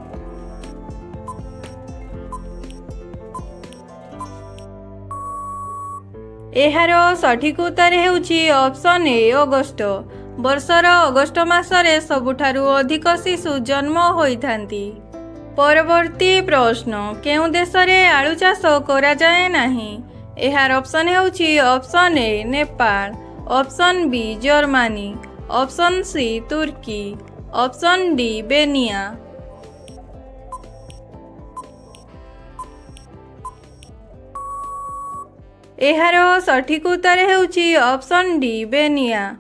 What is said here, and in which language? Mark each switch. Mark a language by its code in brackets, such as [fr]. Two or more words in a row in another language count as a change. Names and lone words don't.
[or] ଯାର ସଠିକ୍ ଉତ୍ତର ହେଉଚି ଅପ୍ସନ୍ ଏ ଅଗଷ୍ଟ। ବର୍ଷର ଅଗଷ୍ଟ ମାସରେ ସବୁଠାରୁ ଅଧିକ ଶିଶୁ ଜନ୍ମ ହୋଇ ଥାନ୍ତି। ପରବର୍ତ୍ତୀ ପ୍ରଶ୍ନ କେଉଁ ଦେଶରେ ଆଳୁ ଚାଷ କରାଯାଏ ନାହିଁ? ଏହାର ଅପସନ୍ ହେଉଛି ଅପସନ୍ ଏ ନେପାଳ, ଅପସନ୍ ବି ଜର୍ମାନୀ, ଅପସନ୍ ସି ତୁର୍କୀ, ଅପସନ୍ ଡି ବେନିଆ। ଏହାର ସଠିକ୍ ଉତ୍ତର ହେଉଛି ଅପସନ୍ ଡି ବେନିଆ।